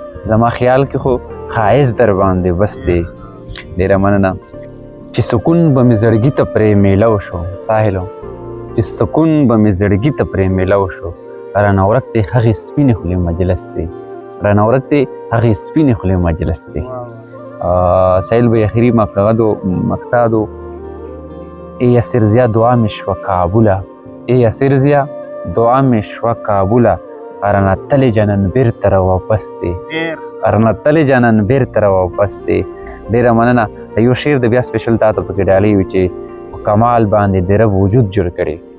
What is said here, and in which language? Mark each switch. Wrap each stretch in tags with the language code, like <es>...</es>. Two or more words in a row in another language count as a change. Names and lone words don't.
<ps>زما خیال کې خو ښایست در باندې بس دی. ډېره مننه. چې سکون به مې زړګي ته پرې میلاو شو، ساحلو. چې سکون به مې زړګي ته پرې میلاو شو. رانه ورک دی هغې سپینې خولې مجلس دی. رانه ورک دی هغې سپینې خولې مجلس دی. آه، ساحل به آخري مقصد و، مقصد و. ای اسیر زیا دعا مې شوه کابله. ای اسیر زیا دعا مې شوه کابله. رانه تلې جانان بیرته را واپس دی. رانه تلې جانان بیرته را واپس دی. ډېره مننه. یو شعر د بیا سپیشل تا ته پکې ډالۍ وي چې په کمال باندې دې رب وجود جوړ کړي.</ps>